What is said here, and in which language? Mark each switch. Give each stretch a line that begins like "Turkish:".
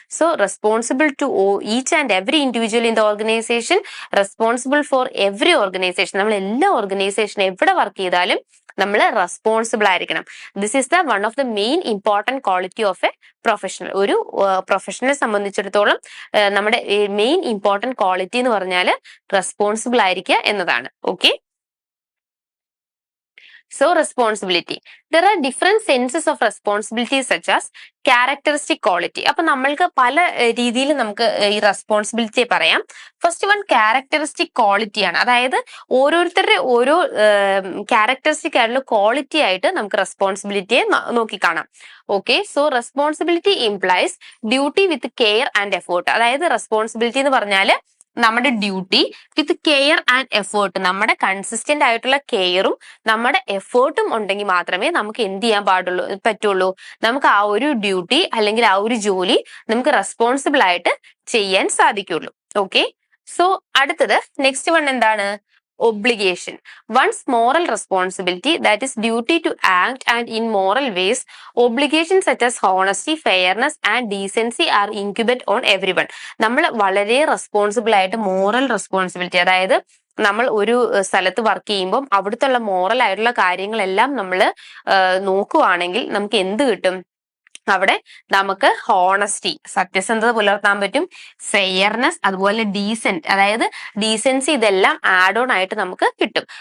English: So responsible to each and every individual in the organization, responsible for every organization.
Malayalam: നമ്മൾ എല്ലാ ഓർഗനൈസേഷനും എവിടെ work ചെയ്താലും നമ്മൾ റെസ്പോൺസിബിൾ ആയിരിക്കണം.
English: This is the one of the main important quality of a professional.
Malayalam: ഒരു പ്രൊഫഷണലെ സംബന്ധിച്ചിടത്തോളം നമ്മുടെ മെയിൻ ഇമ്പോർട്ടന്റ് ക്വാളിറ്റി എന്ന് പറഞ്ഞാൽ റെസ്പോൺസിബിൾ ആയിരിക്കുക എന്നതാണ്. Okay,
English: so responsibility, there are different senses of responsibility such as characteristic quality.
Malayalam: അപ്പൊ നമ്മൾക്ക് പല രീതിയിൽ നമുക്ക് ഈ റെസ്പോൺസിബിലിറ്റി പറയാം.
English: first one characteristic quality
Malayalam: ആണ്. അതായത് ഓരോരുത്തരുടെ ഓരോ ക്യാരക്ടറിസ്റ്റിക് ആയിട്ടുള്ള ക്വാളിറ്റി ആയിട്ട് നമുക്ക് റെസ്പോൺസിബിലിറ്റിയെ നോക്കിക്കാണാം.
English: Okay, so responsibility implies duty with care and effort.
Malayalam: അതായത് റെസ്പോൺസിബിലിറ്റി എന്ന് പറഞ്ഞാൽ നമ്മുടെ
English: duty with care and effort,
Malayalam: നമ്മുടെ കൺസിസ്റ്റന്റ് ആയിട്ടുള്ള കെയറും നമ്മുടെ എഫേർട്ടും ഉണ്ടെങ്കിൽ മാത്രമേ നമുക്ക് എന്ത് ചെയ്യാൻ പറ്റുള്ളൂ, നമുക്ക് ആ ഒരു ഡ്യൂട്ടി അല്ലെങ്കിൽ ആ ഒരു ജോലി നമുക്ക് റെസ്പോൺസിബിൾ ആയിട്ട് ചെയ്യാൻ സാധിക്കുള്ളൂ. ഓക്കെ, സോ അടുത്തത് നെക്സ്റ്റ് വൺ എന്താണ്?
English: Obligation. One's moral responsibility, that is duty to act and in moral ways. Obligations such as honesty, fairness and decency are incumbent on everyone.
Malayalam: നമ്മൾ വളരെ റെസ്പോൺസിബിൾ ആയിട്ട് മോറൽ റെസ്പോൺസിബിലിറ്റി, അതായത് നമ്മൾ ഒരു സ്ഥലത്ത് work ചെയ്യുമ്പോൾ അവിടുത്തെ മോറൽ ആയിട്ടുള്ള കാര്യങ്ങളെല്ലാം നമ്മൾ നോക്കുവാണെങ്കിൽ നമുക്ക് എന്ത് കിട്ടും? അവിടെ നമുക്ക് ഹോണസ്റ്റി, സത്യസന്ധത പുലർത്താൻ പറ്റും, ഫെയർനെസ്, അതുപോലെ ഡീസെന്റ്, അതായത് ഡീസൻസി, ഇതെല്ലാം ആഡ് ഓൺ ആയിട്ട് നമുക്ക് കിട്ടും.